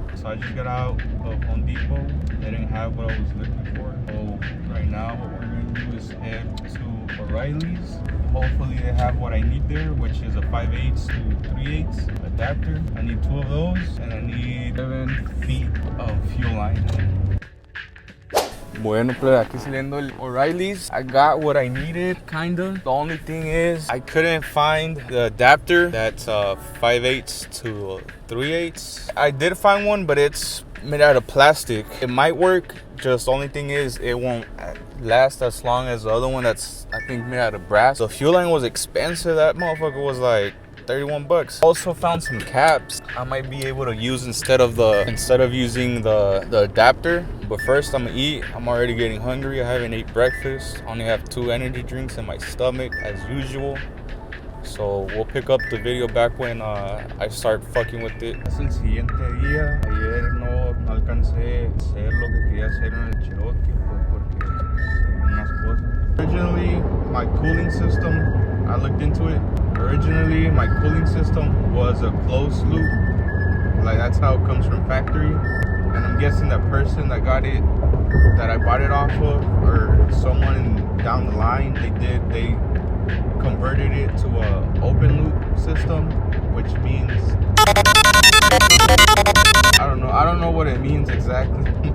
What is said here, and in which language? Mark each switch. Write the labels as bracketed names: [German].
[English] So I just got out of Home Depot. They didn't have what I was looking for. So right now what we're going to do is head to O'Reilly's. Hopefully they have what I need there, which is a 5/8 to 3/8 adapter. I need 2 of those, and I need 7 feet of fuel line. [Spanish] Bueno, pues aquí saliendo el O'Reilly's. [English] I got what I needed, kinda. The only thing is I couldn't find the adapter that's 5/8 to 3/8. I did find one, but it's made out of plastic. It might work, just the only thing is it won't last as long as the other one that's I think made out of brass. The fuel line was expensive. That motherfucker was like 31 bucks. Also found some caps I might be able to use instead of using the adapter. But first I'm gonna eat. I'm already getting hungry. I haven't ate breakfast. I only have 2 energy drinks in my stomach as usual. So we'll pick up the video back when I start fucking with it. [Spanish] Es el siguiente día. Ayer no alcancé a hacer lo que quería hacer en el Cherokee porque unas cosas. [English] Originally, my cooling system, I looked into it. Originally, my cooling system was a closed loop. Like that's how it comes from factory. And I'm guessing that person that got it, that I bought it off of, or someone down the line, they converted it to a open loop system, which means I don't know what it means exactly.